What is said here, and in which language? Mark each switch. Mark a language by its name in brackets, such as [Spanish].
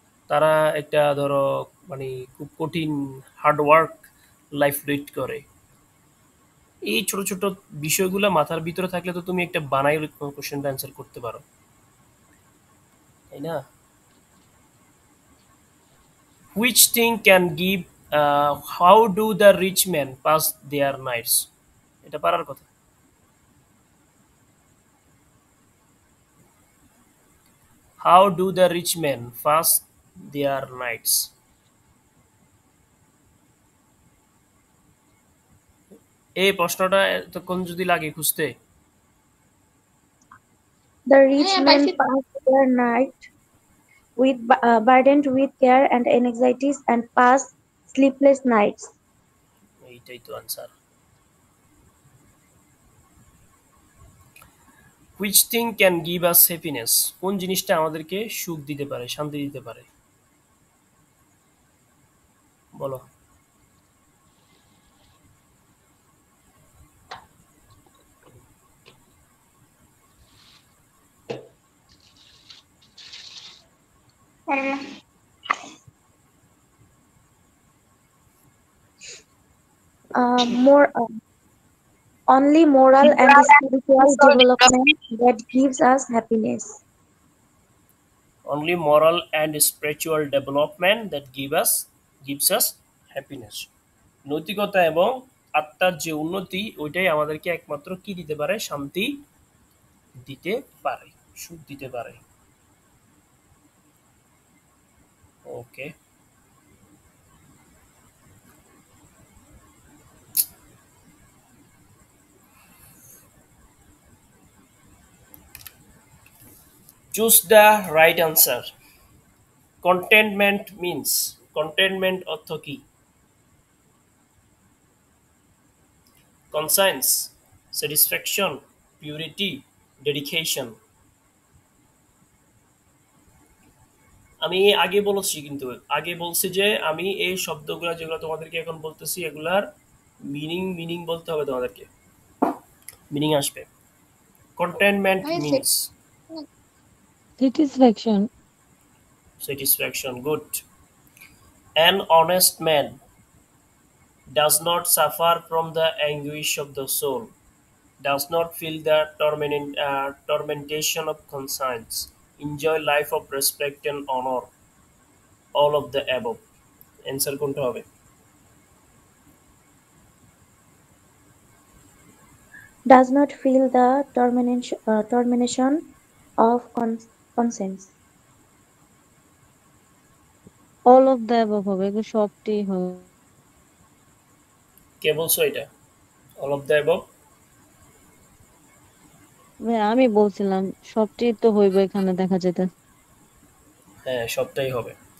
[Bangla] তারা একটা ধরো মানে খুব কঠিন হার্ড ওয়ার্ক লাইফ লিড করে। এই ছোট ছোট বিষয়গুলো মাথার ভিতরে থাকলে তো তুমি একটা বানাই কোশ্চেনটা অ্যান্সার করতে পারো, তাই না? [English] Which thing can give, how do the rich men pass their nights? [Bangla] এটা পারার কথা। [English] How do the rich men pass their nights? [Bangla] এই প্রশ্নটা এতক্ষণ যদি লাগে খুঁজতে। [English] The rich [Bangla] হ্যাঁ [English] men [Bangla] পাইছি। [English] pass their night with burdened with care and anxieties and pass sleepless nights. [Bangla] এইটাই তো answer. [English] Which thing can give us happiness? [Bangla] কোন জিনিসটা আমাদেরকে সুখ দিতে পারে, শান্তি দিতে পারে? বলো। পারলাম। [English] More only moral and spiritual development that gives us happiness. Only moral and spiritual development that gives us happiness. [Bangla] নৈতিকতা এবং আত্মার যে উন্নতি ওইটাই আমাদেরকে একমাত্র কি দিতে পারে? শান্তি দিতে পারে, সুখ দিতে পারে। [English] Okay. Choose the right answer. Contentment means, contentment [Bangla] অর্থ কি? [English] Conscience, satisfaction, purity, dedication. [Bangla] আমি আগে বলেছি, কিন্তু আগে বলছি যে আমি এই শব্দগুলো যেগুলো তোমাদেরকে এখন বলতেছি এগুলার মিনিং বলতে হবে তোমাদেরকে, মিনিং আসবে। [English] Contentment [Bangla] ভাই [English] means Satisfaction. satisfaction. Good. An honest man does not suffer from the anguish of the soul, does not feel the tormentation of conscience, enjoy life of respect and honor, all of the above. [Bangla] Answer কোনটা হবে? [English] Does not feel the tormentation of conscience. All of the above [Bangla] হবে, এগুলো সবটি হবে। কে বলছো এটা? [English] All of the above? [Bangla] ভাই আমি বলছিলাম সবটি তো হইবে, এখানে দেখা যেতে। হ্যাঁ, সবটাই হবে।